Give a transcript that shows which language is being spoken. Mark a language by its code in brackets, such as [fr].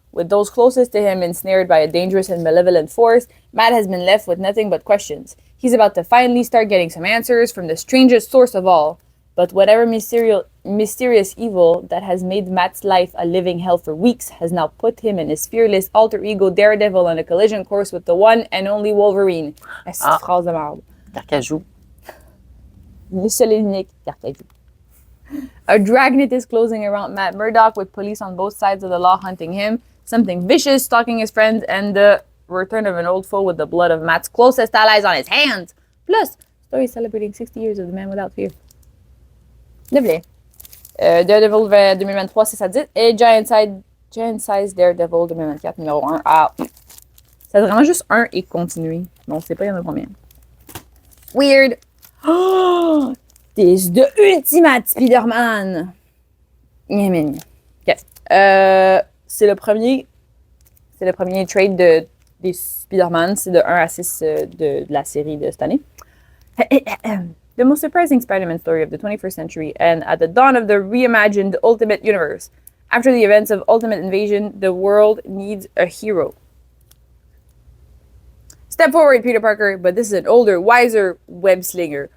[en] With those closest to him ensnared by a dangerous and malevolent force, Matt has been left with nothing but questions. He's about to finally start getting some answers from the strangest source of all. But whatever mysterious evil that has made Matt's life a living hell for weeks has now put him and his fearless alter ego Daredevil on a collision course with the one and only Wolverine. [fr] Est-ce que phrase de merde? Carcajou. Le seul et unique Carcajou. [en] A dragnet is closing around Matt Murdock with police on both sides of the law hunting him, something vicious stalking his friends, and the return of an old foe with the blood of Matt's closest allies on his hands. Plus, story celebrating 60 years of The Man Without Fear. Lovely. [fr] Daredevil 2023, 6-10. Et Giant Size Daredevil 2024, numéro 1. Ah, c'est vraiment juste 1 et continuer. Bon, on sait pas, il y en a combien. [en] Weird. Oh! This the Ultimate Spider-Man. OK. [fr] C'est le premier trade des Spider-Man. C'est de 1 à 6 de la série de cette année. [en] The most surprising Spider-Man story of the 21st century and at the dawn of the reimagined Ultimate Universe. After the events of Ultimate Invasion, the world needs a hero. Step forward, Peter Parker, but this is an older, wiser web-slinger.